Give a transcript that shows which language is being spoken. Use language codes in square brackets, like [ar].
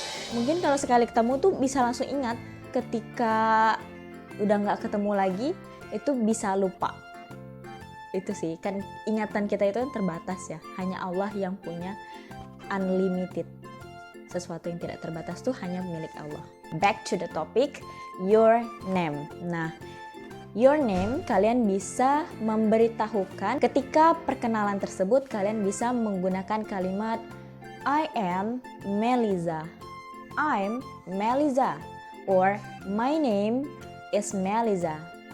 [id] Mungkin kalau sekali ketemu tuh bisa langsung ingat, ketika udah nggak ketemu lagi, itu bisa lupa. Itu sih, kan ingatan kita itu terbatas ya. Hanya Allah yang punya [en] unlimited. [id] Sesuatu yang tidak terbatas tuh hanya milik Allah. [en] Back to the topic, your name. [id] Nah, [en] your name [id] kalian bisa memberitahukan ketika perkenalan tersebut kalian bisa menggunakan kalimat [en] I am Meliza. I'm Meliza. Or my name is Meliza.